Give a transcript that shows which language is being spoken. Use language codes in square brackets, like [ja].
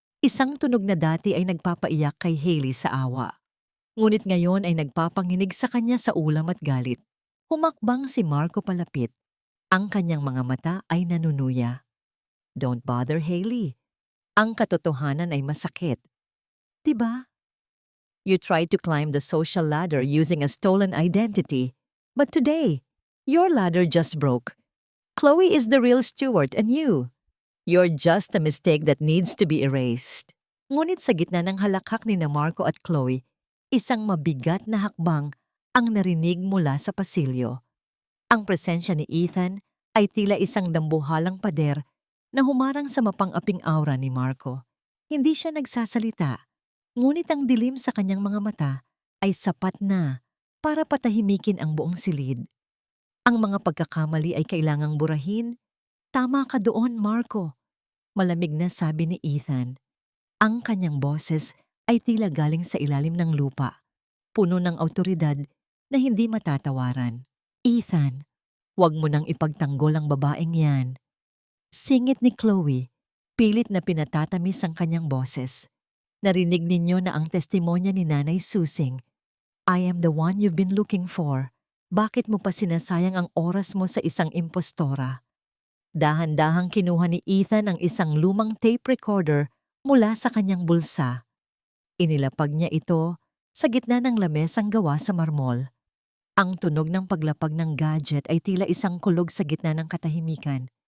[tl] Isang tunog na dati ay nagpapaiyak kay Hailey sa awa. Ngunit ngayon ay nagpapanginig sa kanya sa ulam at galit. Humakbang si Marco palapit. Ang kanyang mga mata ay nanunuya. [en] "Don't bother, [tl] Hailey. Ang katotohanan ay masakit. Diba? [en] You tried to climb the social ladder using a stolen identity. But today, your ladder just broke. Chloe is the real steward and you're just a mistake that needs to be erased." [tl] Ngunit sa gitna ng halakhak ni na Marco at Chloe, isang mabigat na hakbang ang narinig mula sa pasilyo. Ang presensya ni Ethan ay tila isang dambuhalang pader na humarang sa mapang-aping aura ni Marco. Hindi siya nagsasalita, ngunit ang dilim sa kanyang mga mata ay sapat na para patahimikin ang buong silid. Ang mga pagkakamali ay kailangang burahin. Tama ka doon, Marco. Malamig na sabi ni Ethan. Ang kanyang boses ay tila galing sa ilalim ng lupa, puno ng awtoridad na hindi matatawaran. Ethan, huwag mo nang ipagtanggol ang babaeng yan. Singit ni Chloe, pilit na pinatatamis ang kanyang boses. Narinig ninyo na ang testimonya ni Nanay Susing. [en] I am the one you've been looking for. [tl] Bakit mo pa sinasayang ang oras mo sa isang impostora? Dahan-dahang kinuha ni Ethan ang isang lumang tape recorder mula sa kanyang bulsa. Inilapag niya ito sa gitna ng lamesang gawa sa marmol. Ang tunog ng paglapag ng gadget ay tila isang kulog sa gitna ng katahimikan.